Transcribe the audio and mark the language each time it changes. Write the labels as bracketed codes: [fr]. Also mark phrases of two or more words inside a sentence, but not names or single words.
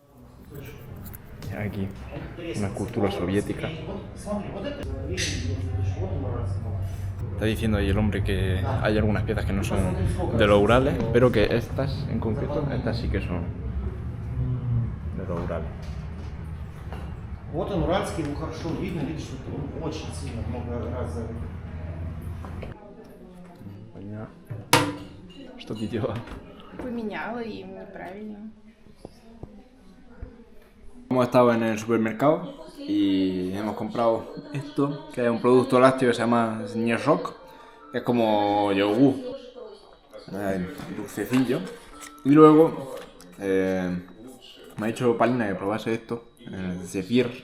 [es] Aquí, una escultura soviética. Está diciendo ahí el hombre que hay algunas piezas que no son de los Urales, pero que estas en concreto, estas sí que son de los Urales. [ru] Вот он, уральский, его хорошо видно, видишь, что он очень сильно много раз за... Что ты делала? Поменяла им неправильно. [es] Hemos estado en el supermercado y hemos comprado esto, que es un producto lácteo que se llama Snezhok, que es como yogur, dulcecillo. Y luego me ha dicho Palina que probase esto, el Zephyr.